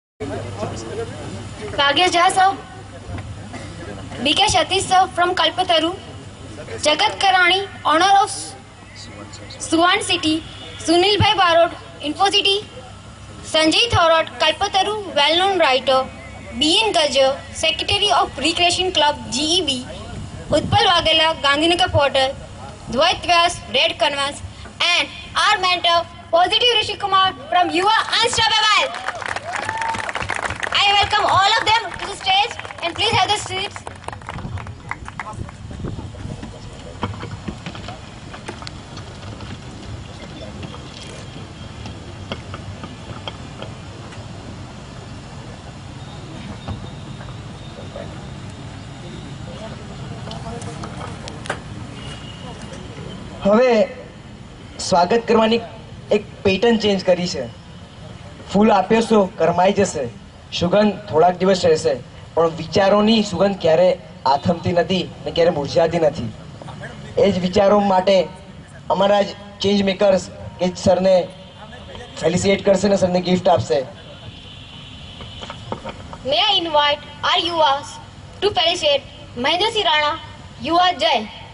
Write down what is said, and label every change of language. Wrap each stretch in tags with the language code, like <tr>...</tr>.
<en>Bhagyesh Jha sir, BK Satish sir from Kalpataru, Jagat Karani owner of Suvan city, Sunilbhai Barot Infocity, Sanjay Thorat Kalpataru well known writer, BN Gajar secretary of recreation club GEB, Utpal Vaghela Gandhinagar portal, Dvait Vyas red canvas, and our mentor positive Rishi Kumar from Yuva unstoppable. I welcome all of them to the stage and please have the seats.</en> <gu>હવે સ્વાગત કરવાની એક pattern change કરી છે. ફૂલ આપ્યો છો કરમાઈ જશે, સુગંધ થોડાક દિવસ રહેશે, પણ વિચારોની સુગંધ ક્યારે આથમતી નથી ને ક્યારે મુરઝાતી નથી. એ જ વિચારો માટે અમારા જ ચેન્જ મેકર્સ એ જ સરને ફેલિસિએટ કરશે ને સરને ગિફ્ટ આપશે.</gu> <en>May I invite our Yuvas to felicitate Mahendra Singh Rana, Yuva Jai.</en>